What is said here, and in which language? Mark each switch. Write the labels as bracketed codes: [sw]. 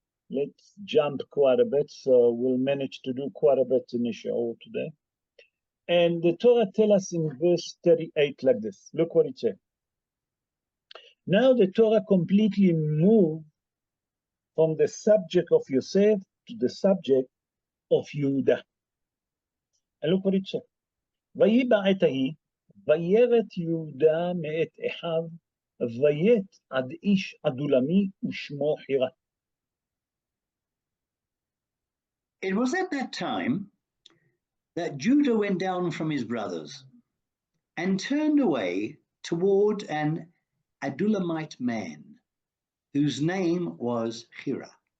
[en] Let's jump quite a bit, so we'll manage to do quite a bit in the show today. And the Torah tells us in verse 38 like this. Look what it says. Now the Torah completely moved from the subject of Yosef to the subject of Yehuda. And look what it says. [he] ויהי בעת ההיא, וירט יהודה מאת אחיו, ויט עד איש עדולמי ושמו חירה. [en] It was at that time that Judah went down from his brothers and turned away toward an Adulamite man, whose name was Hira.